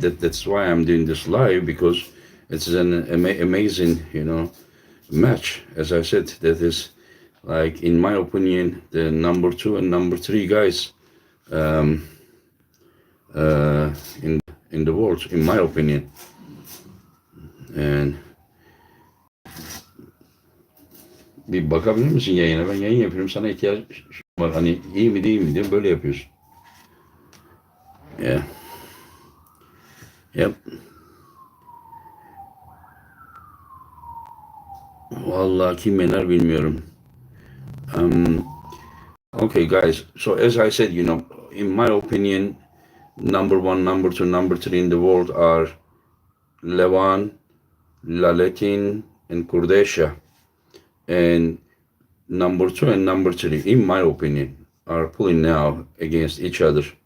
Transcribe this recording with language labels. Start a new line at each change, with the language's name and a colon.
English: That's why I'm doing this live, because it's an amazing match. As I said, that is, like, in my opinion, the number 2 and number 3 guys um, in the world, in my opinion.
Turkish: And bir bakabilir misin yayına? Ben yayın yapıyorum. Sana ihtiyaç var. Hani iyi mi değil mi diye böyle yapıyorsun.
English: Yeah. Yep.
Turkish: Vallahi kim yener bilmiyorum.
English: Okay, guys. So as I said, in my opinion, number 1, number 2, number 3 in the world are Levan, Laletin, and Kurdecha. And number 2 and number 3, in my opinion, are pulling now against each other.